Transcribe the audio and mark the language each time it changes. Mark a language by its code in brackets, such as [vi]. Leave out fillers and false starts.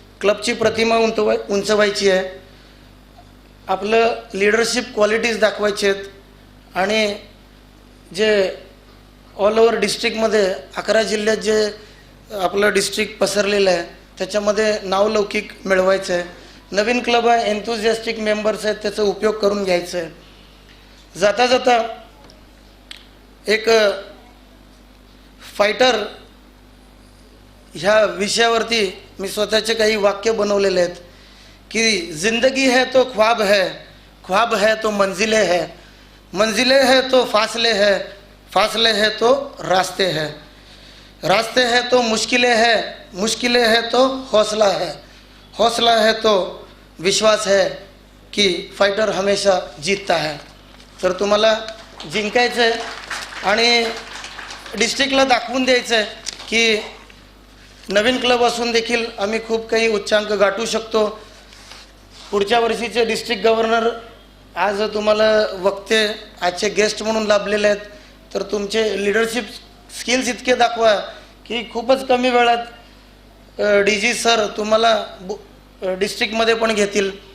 [mr] क्लबची प्रतिमा उंचवायची आहे, आपलं leadership qualities दाखवायचे आहेत आणि जे ऑल ओव्हर डिस्ट्रिक्टमध्ये 11 जिल्ह्यात जे आपलं डिस्ट्रिक्ट पसरलेलं आहे त्याच्यामध्ये नावलौकिक मिळवायचं आहे. नवीन क्लब आहे, एन्थुझियास्टिक मेंबर्स आहेत, त्याचा उपयोग करून घ्यायचा आहे. जाता जाता एक फायटर ह्या विषयावरती मी स्वतःचे काही वाक्य बनवलेले आहेत की [hi] जिंदगी है तो ख्वाब है, ख्वाब है तो मंजिलें है, मंजिलें है तो फासले है, फासले है तो रास्ते है, रास्ते है तो मुश्किलें है, मुश्किलें है तो हौसला है, हौसला है तो विश्वास है की फायटर हमेशा जीतता है. [mr] तर तुम्हाला जिंकायचं आहे आणि डिस्ट्रिक्टला दाखवून द्यायचं आहे की नवीन क्लब असून देखील आम्ही खूप काही उच्चांक गाठू शकतो. पुढच्या वर्षीचे डिस्ट्रिक्ट गव्हर्नर आज तुम्हाला वक्ते आजचे गेस्ट म्हणून लाभलेले आहेत, तर तुमचे लिडरशिप स्किल्स इतके दाखवा की खूपच कमी वेळात DG सर तुम्हाला डिस्ट्रिक्टमध्ये पण घेतील.